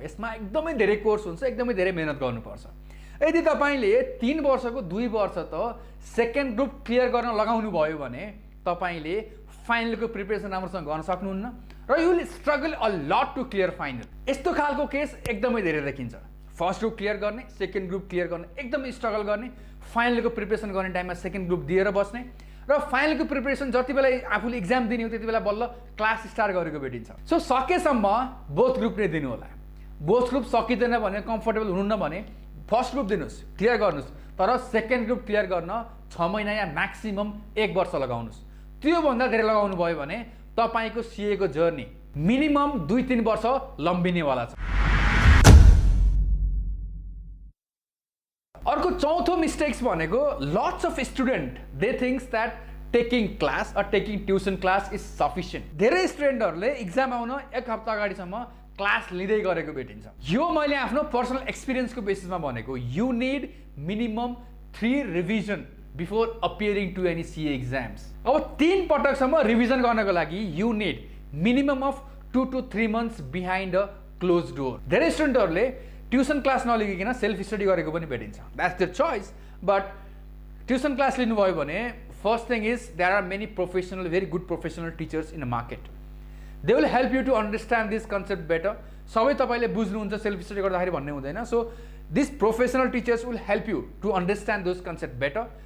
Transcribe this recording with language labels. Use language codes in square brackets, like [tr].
[ne] यसमा एकदमै धेरै कोर्स हुन्छ, एकदमै धेरै मेहनत गर्नुपर्छ। यदि तपाईँले 3 वर्षको 2 वर्ष त सेकेन्ड ग्रुप क्लियर गर्न लगाउनु भयो भने तपाईँले फाइनलको प्रिपरेसन राम्रोसँग गर्न सक्नुहुन्न र [en] You will struggle a lot to clear final. [ne] यस्तो खालको केस एकदमै धेरै देखिन्छ। फर्स्ट ग्रुप क्लियर गर्ने, सेकेन्ड ग्रुप क्लियर गर्ने एकदमै स्ट्रगल गर्ने, फाइनलको प्रिपरेसन गर्ने टाइममा सेकेन्ड ग्रुप दिएर बस्ने र फाइनलको प्रिपरेसन जति बेला आफूले एक्जाम दिने हो त्यति बेला बल्ल क्लास स्टार्ट गरेको भेटिन्छ। सो सकेसम्म बोथ ग्रुप नै दिनु होला। बोथ ग्रुप सकिँदैन भने, कम्फर्टेबल हुनुहुन्न भने फर्स्ट ग्रुप दिनुहोस्, क्लियर गर्नुहोस्, तर सेकेन्ड ग्रुप क्लियर गर्न 6 महिना या म्याक्सिमम 1 वर्ष लगाउनुहोस्। त्योभन्दा धेरै लगाउनु भयो भने तपाईँको CA को जर्नी मिनिमम 2-3 वर्ष लम्बिनेवाला छ। अर्को चौथो मिस्टेक्स भनेको [en] Lots of student they thinks that taking class or taking tuition class is sufficient. [ne] धेरै स्टुडेन्टहरूले इक्जाम आउन 1 हप्ता अगाडिसम्म क्लास लिँदै गरेको भेटिन्छ। यो मैले आफ्नो पर्सनल एक्सपिरियन्सको बेसिसमा भनेको। [en] You need minimum 3 revision before appearing to any CA exams. [ne] अब 3 पटकसम्म रिभिजन गर्नको लागि [en] You need minimum of 2 to 3 months behind a closed door. [ne] धेरै स्टुडेन्टहरूले ट्युसन क्लास नलिगिकन सेल्फ स्टडी गरेको पनि भेटिन्छ. [en] That's their choice. But tuition class [ne] लिनुभयो भने [en] First thing is there are many professional, very good professional teachers in the market. They will help you to understand this concept better. [ne] सबै तपाईँले बुझ्नुहुन्छ self study गर्दाखेरि भन्ने हुँदैन. [en] So this professional teachers will help you to understand those concept better.